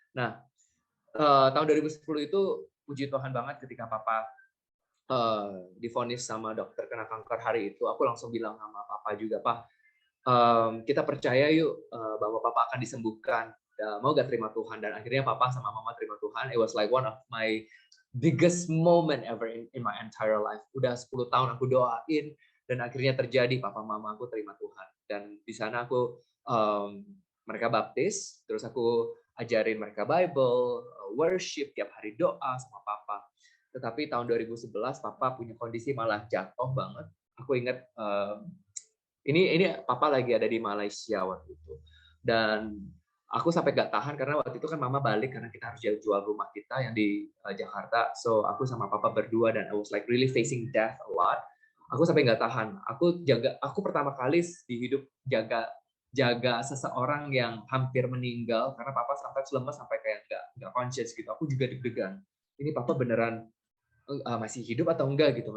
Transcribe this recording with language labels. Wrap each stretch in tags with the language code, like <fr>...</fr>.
<id>Nah, tahun 2010 itu puji Tuhan banget ketika papa divonis sama dokter kena kanker hari itu, aku langsung bilang sama papa juga, Pak, kita percaya yuk bahwa papa akan disembuhkan. Mau gak terima Tuhan? Dan akhirnya papa sama mama terima Tuhan.</id> <en>It was like one of my biggest moment ever in my entire life.</en> <id>Udah 10 tahun aku doain dan akhirnya terjadi, papa mama aku terima Tuhan. Dan di sana aku mereka baptis, terus aku ajarin mereka Bible, worship, tiap hari doa sama papa. Tetapi tahun 2011 papa punya kondisi malah jatuh banget. Aku ingat ini papa lagi ada di Malaysia waktu itu, dan aku sampai gak tahan karena waktu itu kan mama balik karena kita harus jual rumah kita yang di Jakarta.</id> <en>So</en> <id>aku sama papa berdua dan</id> <en>I was like really facing death a lot.</en> <id>Aku sampai nggak tahan. Aku pertama kali di hidup jaga seseorang yang hampir meninggal karena papa sampai lemas sampai kayak nggak conscious gitu. Aku juga deg-degan. Ini papa beneran masih hidup atau enggak gitu.</id>